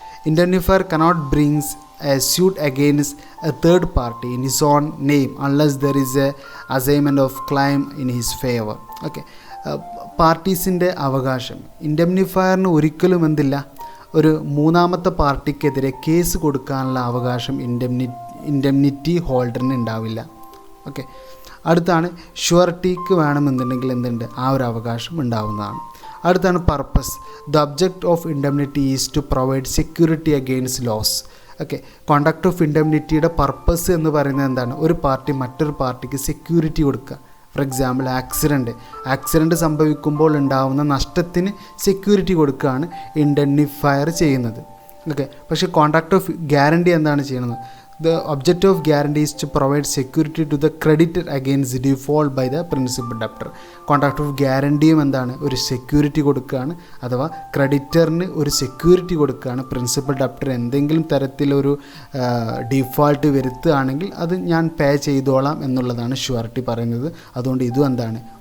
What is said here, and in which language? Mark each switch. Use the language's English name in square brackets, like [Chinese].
[English] Indemnifier cannot brings a suit against a third party in his own name unless there is a assignment of claim in his favor. [Malayalam] Okay, പാർട്ടീസിൻ്റെ അവകാശം ഇൻഡെംനിഫയറിന് ഒരിക്കലും എന്തില്ല, ഒരു മൂന്നാമത്തെ പാർട്ടിക്കെതിരെ case കൊടുക്കാനുള്ള അവകാശം indemnity ഹോൾഡറിന് ഉണ്ടാവില്ല. Okay, അടുത്താണ് ഷുവറിറ്റിക്ക് വേണമെന്നുണ്ടെങ്കിൽ എന്തുണ്ട്? ആ ഒരു അവകാശം ഉണ്ടാവുന്നതാണ്. അടുത്താണ് [English] Purpose. The object of indemnity is to provide security against loss. [Malayalam] Okay, contract of ഇൻഡെംനിറ്റിയുടെ purpose എന്ന് പറയുന്നത് എന്താണ്? ഒരു പാർട്ടി മറ്റൊരു പാർട്ടിക്ക് സെക്യൂരിറ്റി കൊടുക്കുക. ഫോർ എക്സാമ്പിൾ, ആക്സിഡൻറ്റ് സംഭവിക്കുമ്പോൾ ഉണ്ടാകുന്ന നഷ്ടത്തിന് സെക്യൂരിറ്റി കൊടുക്കുകയാണ് ഇൻഡെംനിഫയർ ചെയ്യുന്നത്. ഓക്കെ, പക്ഷേ കോൺട്രാക്ട് ഓഫ് ഗ്യാരണ്ടി എന്താണ് ചെയ്യുന്നത്? [English] The objective of guarantee is to provide security to the creditor against default by the principal debtor. [Malayalam] Contract of ഗ്യാരണ്ടിയും എന്താണ്? ഒരു സെക്യൂരിറ്റി കൊടുക്കുകയാണ്. അഥവാ ക്രെഡിറ്ററിന് ഒരു സെക്യൂരിറ്റി കൊടുക്കുകയാണ്. പ്രിൻസിപ്പൽ ഡെപ്റ്റർ എന്തെങ്കിലും തരത്തിലൊരു ഡിഫോൾട്ട് വരുത്തുകയാണെങ്കിൽ അത് ഞാൻ പേ ചെയ്തോളാം എന്നുള്ളതാണ് ഷുവറിറ്റി പറയുന്നത്. അതുകൊണ്ട് ഇതും എന്താണ്?